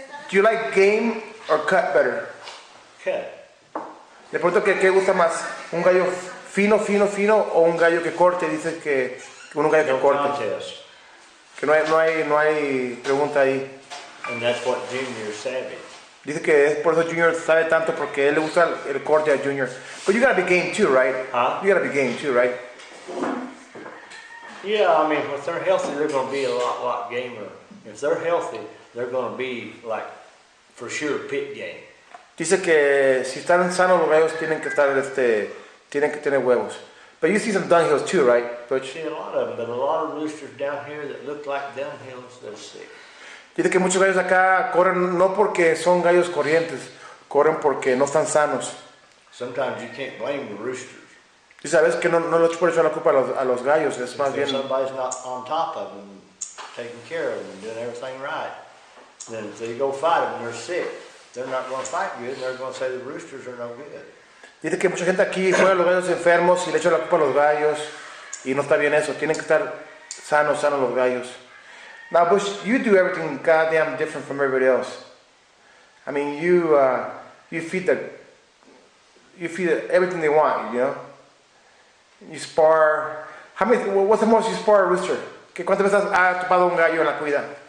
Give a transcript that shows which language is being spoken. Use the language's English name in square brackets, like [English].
[English] Do you like game or cut better? Cut. [Spanish] Le pregunto que qué gusta más, un gallo fino o un gallo que corte. Dice que un gallo que corte. [English] Contest. [Spanish] Que no hay pregunta ahí. [English] And that's what Junior savvy. [Spanish] Dice que es por eso Junior sabe tanto porque él le gusta el corte a Junior. [English] But you gotta be game too, right? Huh? You gotta be game too, right? Yeah, I mean, if they're healthy, they're going to be a lot gamer. If they're healthy, they're going to be like, for sure, pit game. [Spanish] Dice que si están sanos los gallos tienen que tener huevos. [English] But you see some dunghills too, right, Butch? See a lot of them, but a lot of roosters down here that look like dunghills, they're sick. [Spanish] Dice que muchos gallos acá corren no porque son gallos corrientes, corren porque no están sanos. [English] sometimes you can't blame the roosters. [Spanish] Y sabes que no le echo por eso la culpa a los gallos, es más bien... [English] Somebody's not on top of them, taking care of them, doing everything right. Then if they go fight them and they're sick, they're not going to fight good, and they're going to say the roosters are no good. [Spanish] Dice que mucha gente aquí juega a los gallos enfermos y le echa la culpa a los gallos, y no está bien eso, tienen que estar sanos los gallos. [English] Now, Butch, you do everything goddamn different from everybody else. I mean, you feed everything they want, you know? You spar. What's the most you spar a rooster? [Spanish] ¿Cuántas veces has topado un gallo en la cuida?